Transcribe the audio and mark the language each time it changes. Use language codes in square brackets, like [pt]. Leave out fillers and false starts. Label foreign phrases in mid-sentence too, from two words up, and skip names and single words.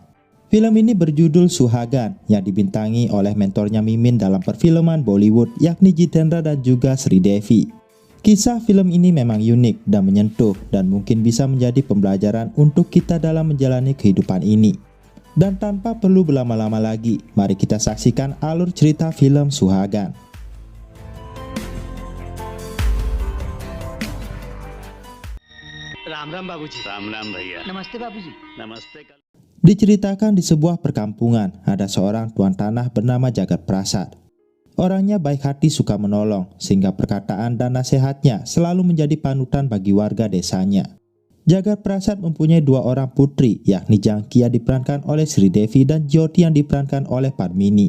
[id] Film ini berjudul Suhagan yang dibintangi oleh mentornya Mimin dalam perfilman Bollywood yakni Jitendra dan juga Sri Devi. Kisah film ini memang unik dan menyentuh dan mungkin bisa menjadi pembelajaran untuk kita dalam menjalani kehidupan ini. Dan tanpa perlu berlama-lama lagi, mari kita saksikan alur cerita film Suhagan. [hi] राम राम बाबूजी। राम राम भैया। नमस्ते बाबूजी। नमस्ते। [id] Diceritakan di sebuah perkampungan, ada seorang tuan tanah bernama Jagat Prasad. Orangnya baik hati, suka menolong, sehingga perkataan dan nasihatnya selalu menjadi panutan bagi warga desanya. Jagat Prasad mempunyai dua orang putri, yakni Jangki yang diperankan oleh Sri Devi dan Jyoti yang diperankan oleh Padmini.